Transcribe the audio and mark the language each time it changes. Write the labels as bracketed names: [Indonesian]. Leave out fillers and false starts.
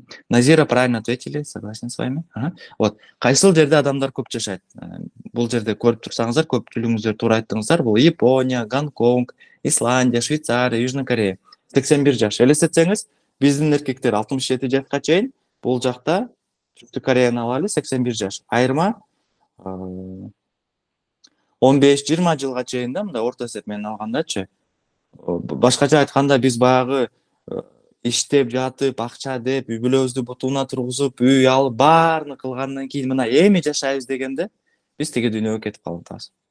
[Russian] Назира правильно ответили, согласен с вами. [Kyrgyz] Вот кайсыл жерде адамдар көп жашайт? Бул жерде көрүп турсаңыздар, көпчүлүгүңүздөр туура айттыңыздар. Бул Япония, Гонконг, Исландия, Швейцария, Южный Корея. 81 жаш. Элестетсеңиз, биздин эркектер 67 жашка чейин, бул жакта Түштүк Кореяны алалы 81 жаш. Айырма 15-20 жылга чейин да, мындай орто эсеп менен алгандачы. Башкача айтканда биз баягы иштеп жатып, акча деп, үй бүлөбүздү бутуна тургузуп, үй алып, баарын кылгандан кийин мына эми жашайбыз дегенде биз тиги дүйнөгө кетип калып атабыз.